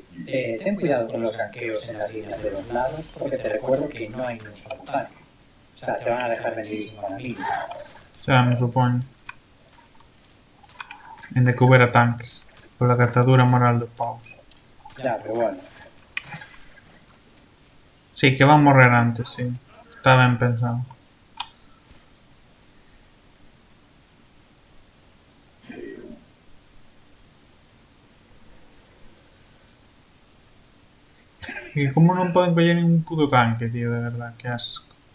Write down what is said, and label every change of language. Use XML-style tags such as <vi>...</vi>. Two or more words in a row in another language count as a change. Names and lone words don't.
<es>Ten cuidado con los ganqueos en las líneas de los lados porque te recuerdo que no hay ni un solo tanque. O sea, te van a dejar vendidísimo a la mínima.</es> <gl>Xa me supoño. En de que houbera tanques. Pola catadura moral dos pavos.</gl> <es>Ya, pero bueno.</es> <gl>Sí, que van morrer antes, sí. Está ben pensado. E como non poden coller ningún puto tanque, tío, de verdad, que asco.</gl>